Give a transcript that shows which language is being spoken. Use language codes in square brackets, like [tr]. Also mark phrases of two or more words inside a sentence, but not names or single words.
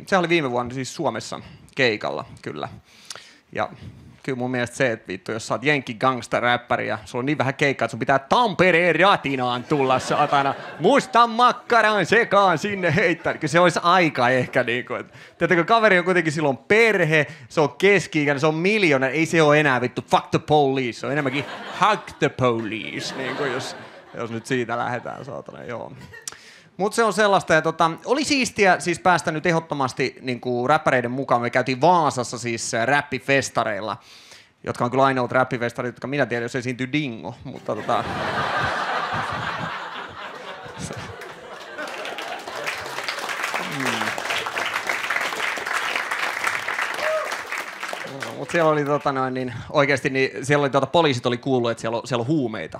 [fi] Se oli viime vuonna siis Suomessa keikalla, kyllä. Ja kyllä mun mielestä se, että vittu, jos sä oot jenkki gangsta-räppäri ja sulla on niin vähän keikkaa, että sun pitää Tampereen ratinaan tulla saatana mustan makkaran sekaan sinne heittää. Kyllä se olisi aika ehkä niinku, että tiedätkö, kaveri on kuitenkin silloin perhe, se on keski-ikäinen, se on miljooneri, ei se ole enää vittu [en] fuck the police, [fi] se on enemmänkin [en] hug the police, [fi] niinku jos nyt siitä lähdetään saatana, joo. Mutta se on sellaista, ja oli siistiä siis päästä nyt ehdottomasti niinku räppäreiden mukaan. Me käytiin Vaasassa siis räppifestareilla, jotka on kyllä ainoat räppifestarit, jotka minä tiedän, jos esiintyy Dingo, mutta Mutta siellä oli oikeesti niin siellä oli poliisit oli kuullut, että siellä on huumeita.